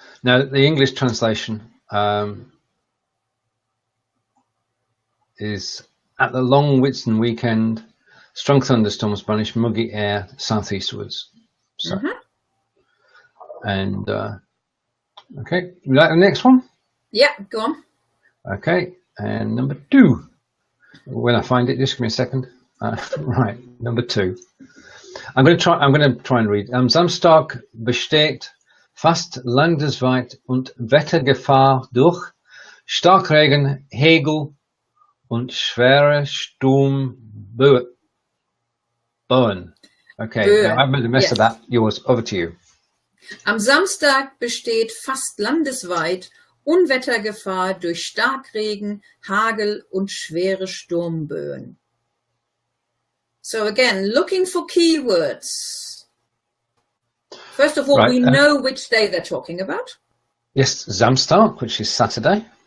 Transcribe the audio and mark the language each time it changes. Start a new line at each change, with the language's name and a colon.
English: Now, the English translation is, at the long Whitsun weekend, strong thunderstorms banish muggy air southeastwards. So, and okay, you like the next one? Yeah, go on. Okay, and number 2. When I find it, just give me a second. Right, number 2. I'm going to try and read.
German: Am Samstag besteht fast landesweit und Wettergefahr durch Starkregen, Hagel und schwere Sturmböen.
English: Okay, now I've made a mess of that. Yours, over to you.
German: Am Samstag besteht fast landesweit Unwettergefahr durch Starkregen, Hagel und schwere Sturmböen.
English: So again, looking for keywords. First of all, we know which day they're talking about. Yes, Samstag, which is Saturday.